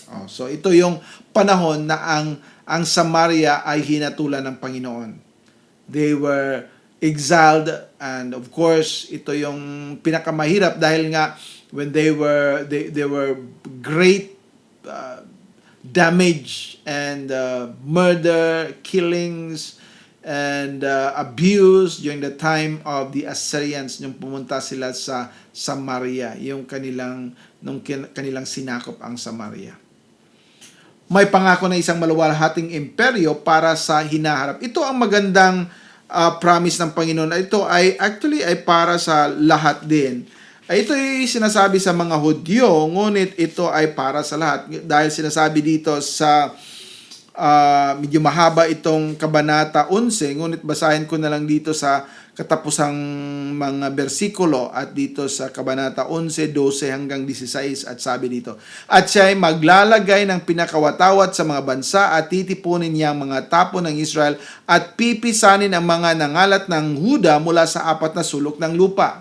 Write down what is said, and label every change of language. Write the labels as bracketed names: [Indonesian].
[Filipino] So ito yung panahon na ang Samaria ay hinatulan ng Panginoon. [English] They were exiled, and of course [Filipino] ito yung pinakamahirap dahil nga [English] when they were great damage and murder, killings, and abuse during the time of the Assyrians [Filipino] nung pumunta sila sa Samaria, yung kanilang sinakop ang Samaria. May pangako na isang maluwalhating imperyo para sa hinaharap. Ito ang magandang promise ng Panginoon. Ito ay actually ay para sa lahat din. Ito ay sinasabi sa mga Hudyo, ngunit ito ay para sa lahat. Dahil sinasabi dito sa, medyo mahaba itong Kabanata 11, ngunit basahin ko na lang dito sa katapusang mga bersikulo at dito sa Kabanata 11, 12 hanggang 16 at sabi dito, at siya ay maglalagay ng pinakawatawat sa mga bansa at titipunin niya ang mga tapon ng Israel at pipisanin ang mga nangalat ng Huda mula sa apat na sulok ng lupa.